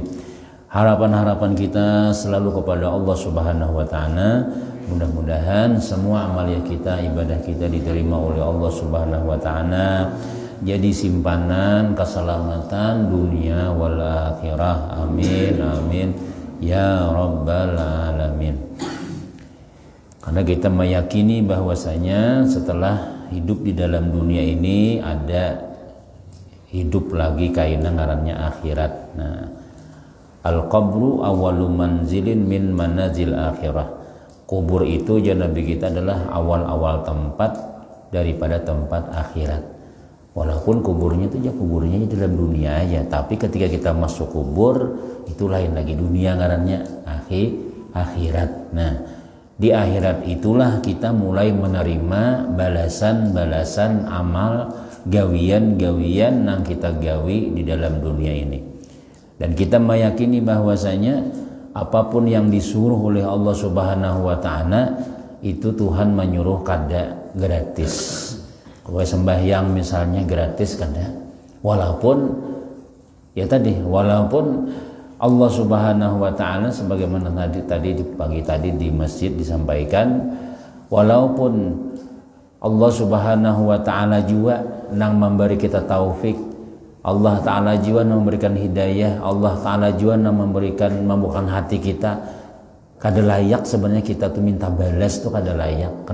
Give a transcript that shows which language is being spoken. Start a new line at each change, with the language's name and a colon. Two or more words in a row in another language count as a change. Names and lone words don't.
Indonesian: Harapan-harapan kita selalu kepada
Arabic: الله سبحانه وتعالى,
Indonesian: mudah-mudahan semua amalia kita, ibadah kita diterima oleh
Arabic: الله سبحانه وتعالى,
Indonesian: jadi simpanan keselamatan dunia
Arabic: والآخرة. آمين آمين يا رب العالمين.
Indonesian: Karena kita meyakini bahwasanya setelah hidup di dalam dunia ini ada hidup lagi kaina ngarannya akhirat. Nah,
Arabic: القبر أول منزل من منازل الآخرة.
Indonesian: Kubur itu ya Nabi kita adalah awal-awal tempat daripada tempat akhirat. Walaupun kuburnya itu ya kuburnya di dalam dunia aja, tapi ketika kita masuk kubur itu lain lagi, dunia ngarannya akhirat. Nah, di akhirat itulah kita mulai menerima balasan-balasan amal gawian-gawian yang kita gawi di dalam dunia ini. Dan kita meyakini bahwasanya apapun yang disuruh oleh
Arabic: الله سبحانه وتعالى
Indonesian: itu Tuhan menyuruh kada gratis. Kalau sembahyang misalnya gratis kan ya, walaupun
Arabic: الله سبحانه وتعالى
Indonesian: sebagaimana tadi di pagi tadi di masjid disampaikan, walaupun
Arabic: الله سبحانه وتعالى
Indonesian: juga nang memberi kita taufik,
Arabic: الله تعالى
Indonesian: juga nang memberikan hidayah,
Arabic: الله تعالى
Indonesian: juga nang membukakan hati kita, kada layak sebenarnya kita tuh minta balas tuh kada layak.